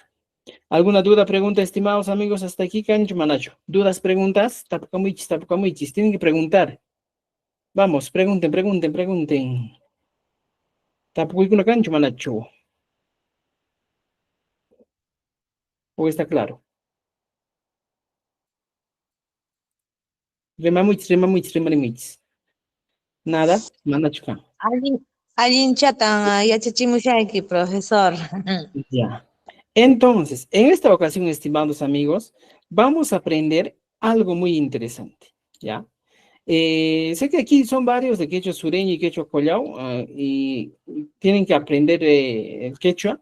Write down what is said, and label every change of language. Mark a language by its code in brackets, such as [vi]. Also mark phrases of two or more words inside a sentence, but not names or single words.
[es] ¿Alguna duda, pregunta, estimados amigos? Hasta aquí, [qu] Cancho Manacho. [es] ¿Dudas, preguntas? [qu] Tapucamuichis, tapucamuichis. [es] Tienen que preguntar. Vamos, pregunten, pregunten, pregunten. [qu] Tapucamuichis, Cancho Manacho. [es] ¿O está claro? [qu] Remamuichis, remamuichis, remamuichis. [es] Nada, Manacho. [qu] Allin chatan yachachimushayki, [es] profesor. Ya. Entonces, en esta ocasión, estimados amigos, vamos a aprender algo muy interesante, ¿ya? Sé que aquí son varios de quechua sureño y quechua collao, y tienen que aprender el quechua.